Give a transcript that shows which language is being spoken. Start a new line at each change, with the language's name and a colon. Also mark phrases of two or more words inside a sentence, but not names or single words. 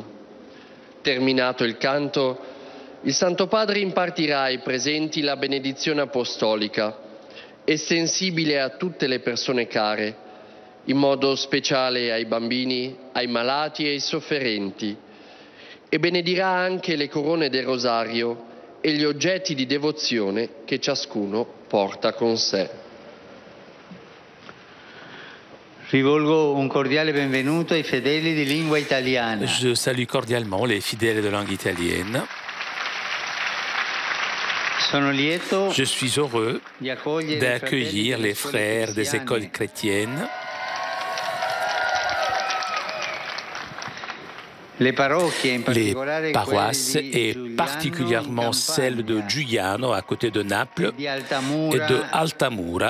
Italian: Terminato il canto, il Santo Padre impartirà ai presenti la benedizione apostolica, estensibile a tutte le persone care, in modo speciale ai bambini, ai malati e ai sofferenti, e benedirà anche le corone del rosario e gli oggetti di devozione che ciascuno porta con sé. Rivolgo un cordiale benvenuto ai fedeli di lingua italiana.
French: Je salue cordialement les fidèles de langue italienne.
Italian: Sono lieto
French: Je suis heureux
Italian: di accogliere
French: d'accueillir les frères des écoles chrétiennes.
Italian: Les parochie, in
French: Les
Italian: particolare
French: paroisses
Italian: quelle di
French: et
Italian: Giuliano,
French: particulièrement
Italian: in
French: celle de
Italian: Campania,
French: Giuliano à côté de Naples
Italian: di
French: et
Italian: Altamura,
French: de Altamura